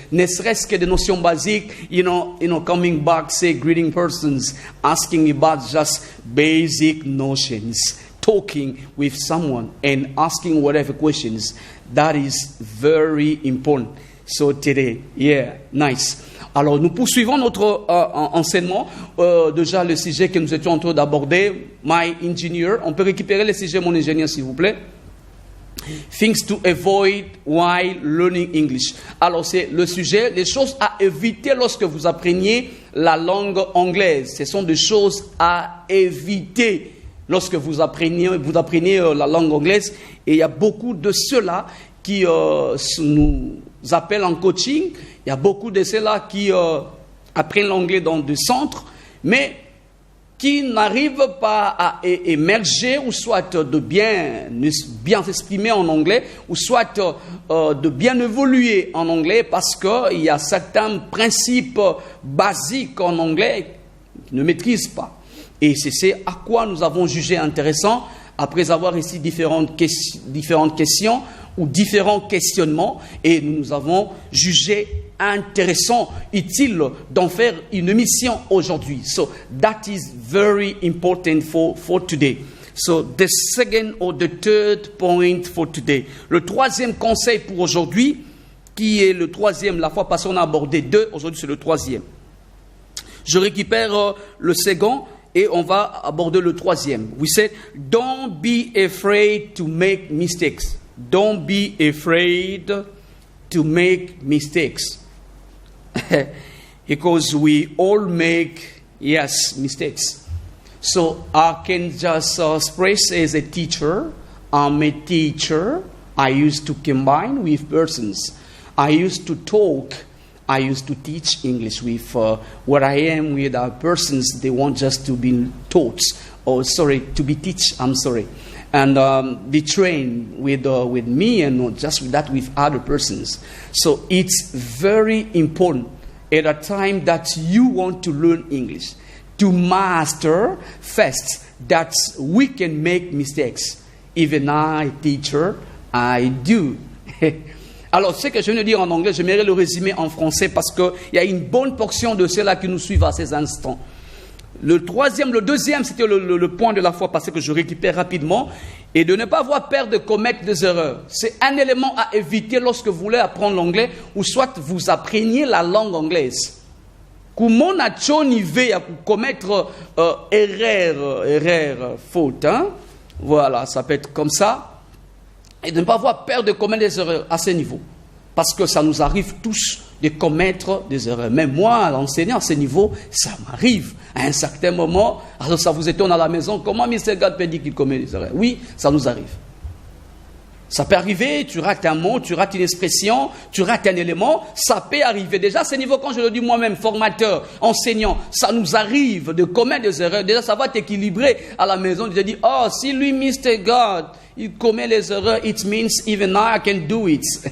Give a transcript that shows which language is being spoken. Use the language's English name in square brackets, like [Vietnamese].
[French] Ne serait-ce que des notions basiques, [English] you know, coming back, say greeting persons, asking about just basic notions, talking with someone and asking whatever questions. That is very important. So today, yeah, nice. [French] Alors, nous poursuivons notre enseignement. Déjà, le sujet que nous étions en train d'aborder, [English] my engineer. [French] On peut récupérer le sujet, mon ingénieur, s'il vous plaît. [English] Things to avoid while learning English. [French] Alors, c'est le sujet, les choses à éviter lorsque vous appreniez la langue anglaise. Ce sont des choses à éviter lorsque vous appreniez la langue anglaise. Et il y a beaucoup de ceux-là qui nous appellent en coaching. Il y a beaucoup de ceux-là qui apprennent l'anglais dans des centres, mais qui n'arrivent pas à émerger ou soit de bien s'exprimer en anglais ou soit de bien évoluer en anglais parce qu'il y a certains principes basiques en anglais qu'ils ne maîtrisent pas. Et c'est à quoi nous avons jugé intéressant, après avoir ici différentes questions ou différents questionnements, et nous avons jugé intéressant, utile d'en faire une émission aujourd'hui. [English] So that is very important for today. So the second or the third point for today. [French] Le troisième conseil pour aujourd'hui, qui est le troisième, la fois passée on a abordé deux, aujourd'hui c'est le troisième. Je récupère le second et on va aborder le troisième. [English] We said, don't be afraid to make mistakes. Don't be afraid to make mistakes. Because we all make, mistakes. So I can just express as a teacher. I'm a teacher. I used to combine with persons. I used to talk. I used to teach English with where I am with persons. They want just to be taught. To be teach. And be trained with me and not just with that, with other persons. So it's very important at a time that you want to learn English to master first that we can make mistakes. Even I, teacher, I do. [French] Alors, ce que je viens de dire en anglais, j'aimerais le résumer en français parce qu'il y a une bonne portion de ceux-là qui nous suivent à ces instants. Le deuxième, c'était le point de la fois passée que je récupère rapidement. Et de ne pas avoir peur de commettre des erreurs. C'est un élément à éviter lorsque vous voulez apprendre l'anglais ou soit vous appreniez la langue anglaise. Comment on à commettre erreur, faute. Hein? Voilà, ça peut être comme ça. Et de ne pas avoir peur de commettre des erreurs à ce niveau. Parce que ça nous arrive tous de commettre des erreurs. Mais moi, l'enseignant à ce niveau, ça m'arrive. À un certain moment, alors ça vous étonne à la maison, comment Mr. God peut dire qu'il commet des erreurs? Oui, ça nous arrive. Ça peut arriver, tu rates un mot, tu rates une expression, tu rates un élément, ça peut arriver. Déjà, à ce niveau, quand je le dis moi-même, formateur, enseignant, ça nous arrive de commettre des erreurs. Déjà, ça va t'équilibrer à la maison. Tu te dis, oh, si lui, Mr. [English] God, [French] il commet les erreurs, [English] it means even I can do it.